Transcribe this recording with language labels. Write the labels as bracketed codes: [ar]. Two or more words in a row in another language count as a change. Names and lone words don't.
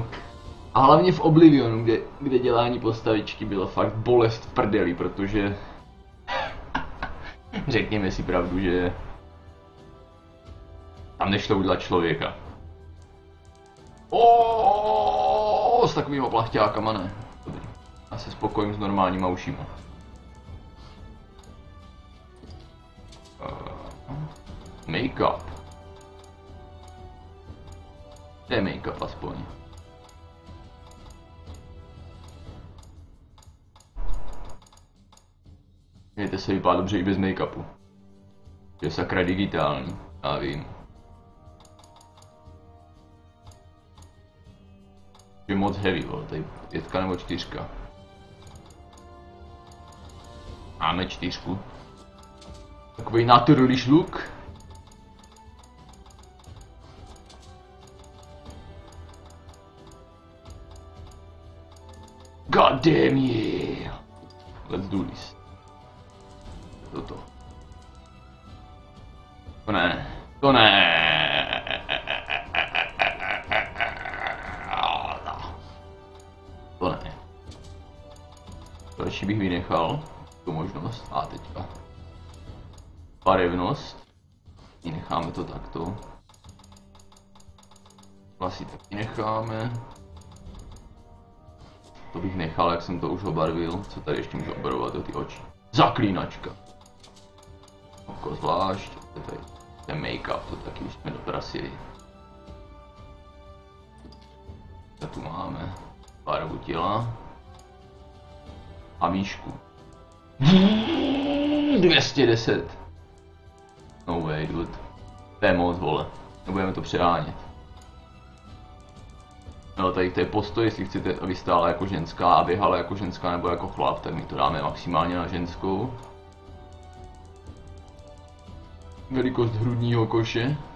[cs] A hlavně v Oblivionu, kde dělání postavičky bylo fakt bolest v prdeli, protože... Řekněme si pravdu, že... Tam nešlo udělat člověka. S takovýma plachťákama ne. Dobrý. Já se spokojím s normálníma ušima. Make-up. To je make-up aspoň. Mějte se vypadat dobře i bez make-upu. Je sakra digitální, já vím. Je moc heavy, vole, tady 5 nebo 4. Máme 4. [en] Takový naturalish look. God damn yeah! Let's do this. [cs] Toto. To ne. To ne. To ne. Další bych vynechal tu možnost. A teďka. Barevnost. Necháme to takto. Vlasy taky necháme. To bych nechal, jak jsem to už obarvil. Co tady ještě můžu obarvovat do ty oči? Zaklínačka. Oko zvlášť. Ten make-up, to taky už jsme doprasili. A tu máme barvu těla. A výšku. 210. [en] No way, dude. [cs] To je moc, vole. Nebudeme to přehánět. No tady to je postoj, jestli chcete, aby stála jako ženská a běhala jako ženská nebo jako chlap, tak my to dáme maximálně na ženskou. Velikost hrudního koše.